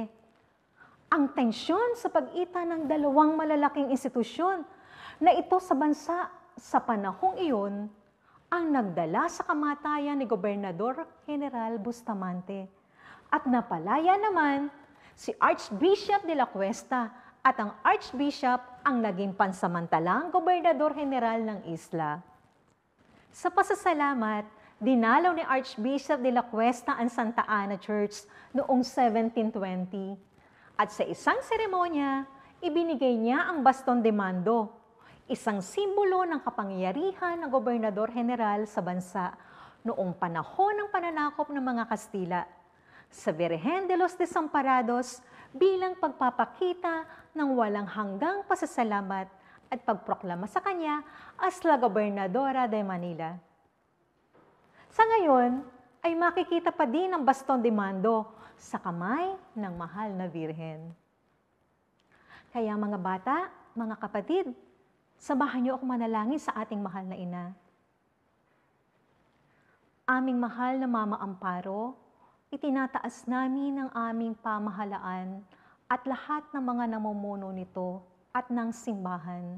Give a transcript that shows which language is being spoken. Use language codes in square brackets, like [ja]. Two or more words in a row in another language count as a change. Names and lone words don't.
[tl] Ang tensyon sa pagitan ng dalawang malalaking institusyon na ito sa bansa sa panahong iyon ang nagdala sa kamatayan ni Gobernador General Bustamante at napalaya naman si Archbishop de la Cuesta at ang Archbishop ang naging pansamantalang Gobernador General ng isla. Sa pasasalamat, dinalaw ni Archbishop de la Cuesta ang Santa Ana Church noong 1720. At sa isang seremonya, ibinigay niya ang [es] baston de mando, [tl] isang simbolo ng kapangyarihan ng Gobernador General sa bansa noong panahon ng pananakop ng mga Kastila sa Virgen de los Desamparados bilang pagpapakita ng walang hanggang pasasalamat at pagproklama sa kanya as la Gobernadora de Manila. Sa ngayon, ay makikita pa din ang [es] baston de mando [tl] sa kamay ng mahal na Birhen. Kaya mga bata, mga kapatid, samahan niyo ako manalangin sa ating mahal na ina. Aming mahal na Mama Amparo, itinataas namin ang aming pamahalaan at lahat ng mga namumuno nito at ng simbahan.